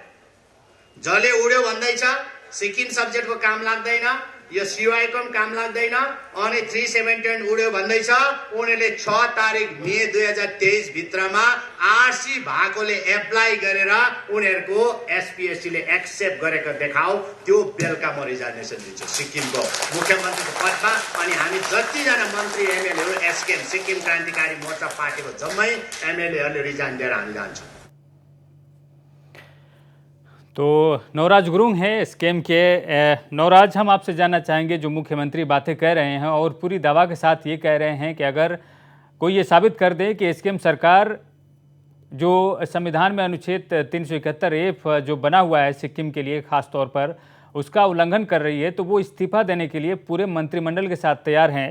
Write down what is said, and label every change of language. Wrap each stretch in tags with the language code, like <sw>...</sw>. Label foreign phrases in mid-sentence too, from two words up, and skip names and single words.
<ne>जसले उड्यो भन्दैछ सिक्किम सब्जेक्टको काम लाग्दैन, यो सिवाईको पनि काम लाग्दैन अनि 371 उड्यो भन्दैछ उनीहरूले 6 तारिक मे 2023 भित्रमा आरसी भएकोले एप्लाई गरेर उनीहरूको एसपीएससी ले एक्सेप्ट गरेको देखाऊ। त्यो बेलुका म रिजार्भेसन दिन्छु सिक्किमको मुख्यमन्त्रीको पदमा। अनि हामी जतिजना मन्त्री एमएलएहरू एसकेएम सिक्किम क्रान्तिकारी मोर्चा पार्टीको जम्मै एमएलएहरूले रिजाइन दिएर हामी जान्छौँ।</ne> <hi>तो नवराज गुरुंग हैं एसकेएम के। नवराज, हम आपसे जानना चाहेंगे, जो मुख्यमंत्री बातें कह रहे हैं और पूरी दावा के साथ ये कह रहे हैं कि अगर कोई ये साबित कर दे कि एसकेएम सरकार जो संविधान में अनुच्छेद 371 जो बना हुआ है सिक्किम के लिए खास तौर पर, उसका उल्लंघन कर रही है तो वो इस्तीफा देने के लिए पूरे मंत्रिमंडल के साथ तैयार हैं।</hi>